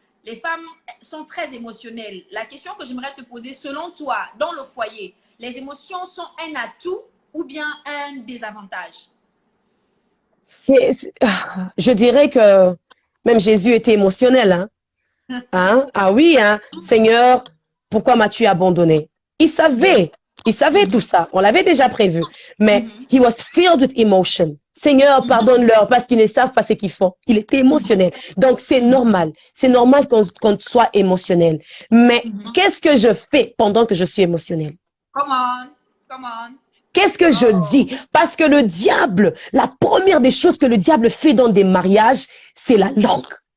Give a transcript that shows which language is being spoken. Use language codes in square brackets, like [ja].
[fr] Les femmes sont très émotionnelles. La question que j'aimerais te poser, selon toi, dans le foyer, les émotions sont un atout ou bien un désavantage? Je dirais que même Jésus était émotionnel. Hein? Ah oui, hein? Seigneur, pourquoi m'as-tu abandonné? Il savait tout ça. On l'avait déjà prévu. [en] Mais he was filled with emotion. [fr] Seigneur, pardonne-leur parce qu'ils ne savent pas ce qu'ils font. Il était émotionnel. Donc, c'est normal. C'est normal qu'on soit émotionnel. Mais qu'est-ce que je fais pendant que je suis émotionnel? [en] Come on. [fr] Qu'est-ce que je dis? Parce que le diable, la première des choses que le diable fait dans des mariages, c'est la langue.